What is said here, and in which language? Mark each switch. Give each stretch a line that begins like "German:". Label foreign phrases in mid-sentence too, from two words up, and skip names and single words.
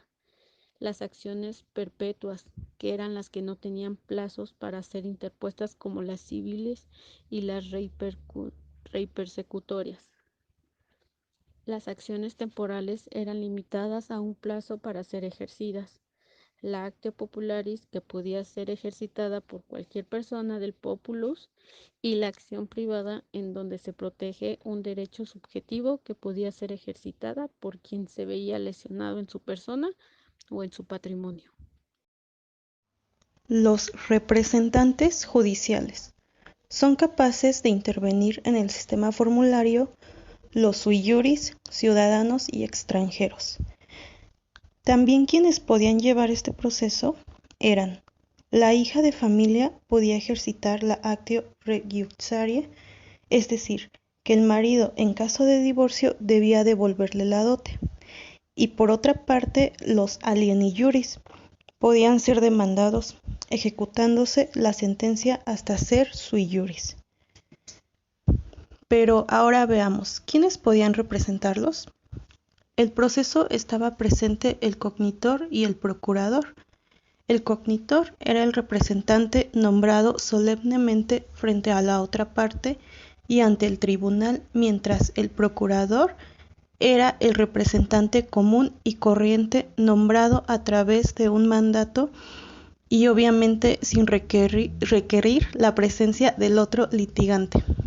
Spanish: Las acciones perpetuas, que eran las que no tenían plazos para ser interpuestas, como las civiles y las reipersecutorias. Las acciones temporales eran limitadas a un plazo para ser ejercidas.
Latin: La actio popularis,
Spanish: que podía ser ejercitada por cualquier persona del populus, y la acción privada, en donde se protege un derecho subjetivo que podía ser ejercitada por quien se veía lesionado en su persona o en su patrimonio. Los representantes judiciales son capaces de intervenir en el sistema formulario los
Latin: sui juris,
Spanish: ciudadanos y extranjeros. También quienes podían llevar este proceso eran: la hija de familia podía ejercitar la
Latin: actio regiuxarie,
Spanish: es decir, que el marido en caso de divorcio debía devolverle la dote. Y por otra parte, los
Latin: alieni juris
Spanish: podían ser demandados, ejecutándose la sentencia hasta ser
Latin: sui juris.
Spanish: Pero ahora veamos, ¿quiénes podían representarlos? El proceso estaba presente el cognitor y el procurador. El cognitor era el representante nombrado solemnemente frente a la otra parte y ante el tribunal, mientras el procurador era el representante común y corriente nombrado a través de un mandato y obviamente sin requerir la presencia del otro litigante.